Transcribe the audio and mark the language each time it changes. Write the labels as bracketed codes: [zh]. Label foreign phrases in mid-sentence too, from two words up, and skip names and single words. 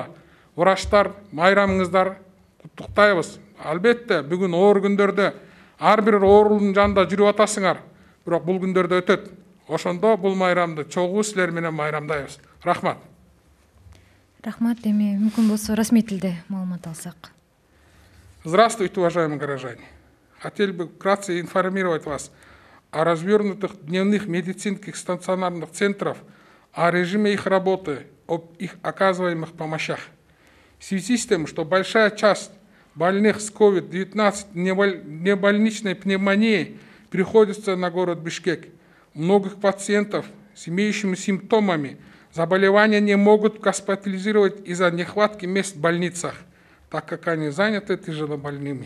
[ky] Врачтар, майрамыңыздар куттуктайбыз. Албетте, бүгүн оор күндөрдө ар бир оорунун жанында жүрүп атасыңар. Бирок бул күндөрдө өтөт. Ошондо бул майрамды чогуу силер менен майрамдайбыз. Рахмат. Рахмат. Эми мүмкүн болсо расмий тилде маалымат алсак. [ru] Здравствуйте, уважаемые горожане. Хотел бы вкратце информировать вас о развернутых дневных медицинских стационарных центрах, о режиме их работы, об их оказываемых помощях. В связи с тем, что большая часть больных с COVID-19 небольничной пневмонией приходится на город Бишкек, многих пациентов с имеющими симптомами заболевания не могут госпитализировать из-за нехватки мест в больницах, так как они заняты тяжелобольными.